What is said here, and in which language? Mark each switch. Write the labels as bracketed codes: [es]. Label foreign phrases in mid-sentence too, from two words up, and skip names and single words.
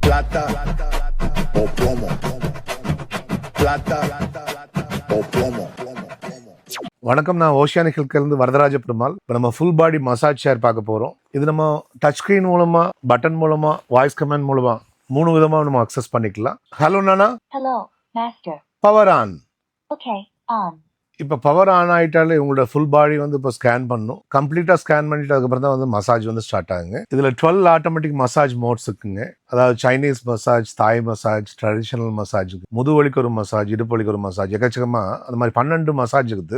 [es] plata o plomo, plata o plomo. [ta] வணக்கம், நான் ஓஷியானிக் ஹெல்த்கேர்லேருந்து வரதராஜ பெருமாள். இப்போ நம்ம [en] full body massage chair [ta] பார்க்க போகிறோம். இது நம்ம [en] touch screen [ta] மூலமாக, பட்டன் மூலமாக, [en] voice command [ta] மூலமாக 3 விதமாக நம்ம அக்சஸ் பண்ணிக்கலாம். ஹலோ நானா. [en] Hello, master. power on. Okay, on. [ta] இப்போ [en] power on [ta] ஆகிட்டாலே உங்களோட [en] full body [ta] வந்து இப்போ ஸ்கேன் பண்ணணும். கம்ப்ளீட்டாக ஸ்கேன் பண்ணிட்டு அதுக்கப்புறம் தான் வந்து மசாஜ் வந்து ஸ்டார்ட் ஆகுங்க. இதில் 12 [en] automatic massage modes [ta] இருக்குங்க. அதாவது [en] Chinese massage, Thai massage, traditional massage, [ta] முதுவலிக்கு ஒரு மசாஜ், இடுப்புவலிக்கு ஒரு மசாஜ், எக்கச்சக்கமாக அந்த மாதிரி 12 மசாஜ் இருக்குது.